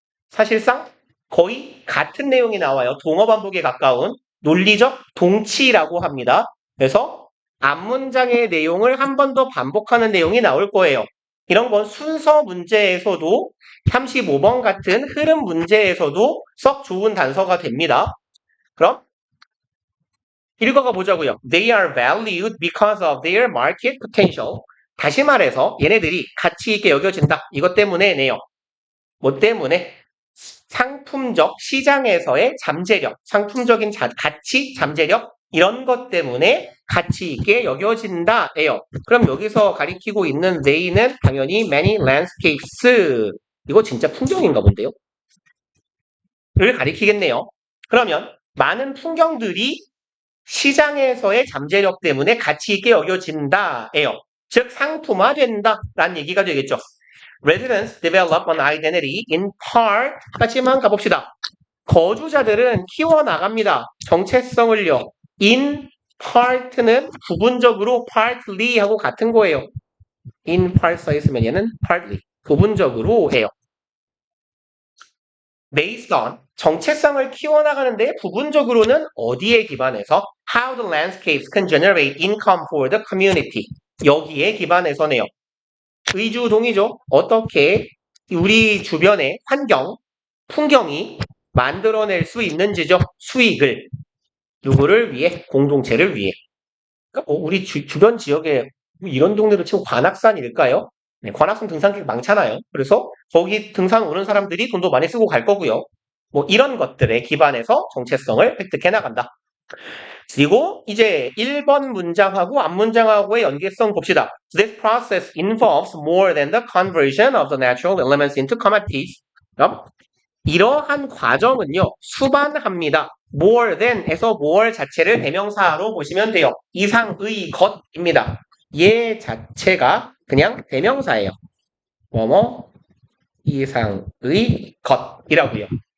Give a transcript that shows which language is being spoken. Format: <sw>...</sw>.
<ko>사실상 거의 같은 내용이 나와요. 동어 반복에 가까운 논리적 동치라고 합니다. 그래서 앞문장의 내용을 한 번 더 반복하는 내용이 나올 거예요. 이런 건 순서 문제에서도 35번 같은 흐름 문제에서도 썩 좋은 단서가 됩니다. 그럼 읽어가 보자고요.</ko> <en>They are valued because of their market potential.</en> <ko>다시 말해서 얘네들이 가치 있게 여겨진다. 이것 때문에네요. 뭐 때문에? 상품적 시장에서의 잠재력, 상품적인 가치, 잠재력 이런 것 때문에 가치 있게 여겨진다예요. 그럼 여기서 가리키고 있는 they는 당연히 many landscapes. 이거 진짜 풍경인가 본데요? 를 가리키겠네요. 그러면 많은 풍경들이 시장에서의 잠재력 때문에 가치 있게 여겨진다예요. 즉 상품화된다라는 얘기가 되겠죠.</ko> <en>Residents develop an identity in part.</en> <ko>까지만 가봅시다. 거주자들은 키워나갑니다. 정체성을요. In part는 부분적으로 partly 하고 같은 거예요. In part 써 있으면 얘는 partly. 부분적으로 해요.</ko> <en>Based on</en> <ko>정체성을 키워나가는데 부분적으로는 어디에 기반해서</ko> <en>how the landscapes can generate income for the community.</en> <ko>여기에 기반해서네요. 의주 동의죠. 어떻게 우리 주변의 환경, 풍경이 만들어낼 수 있는지죠. 수익을. 누구를 위해? 공동체를 위해. 그러니까 우리 주변 지역에 이런 동네로 치면 관악산일까요? 네, 관악산 등산객 많잖아요. 그래서 거기 등산 오는 사람들이 돈도 많이 쓰고 갈 거고요. 뭐 이런 것들에 기반해서 정체성을 획득해 나간다. 그리고 이제 1번 문장하고 앞 문장하고의 연계성 봅시다.</ko> <en>This process involves more than the conversion of the natural elements into commodities.</en> <ko>이러한 과정은요, 수반합니다. more than에서 more 자체를 대명사로 보시면 돼요. 이상의 것입니다. 얘 자체가 그냥 대명사예요. 뭐뭐 이상의 것이라고요.</ko>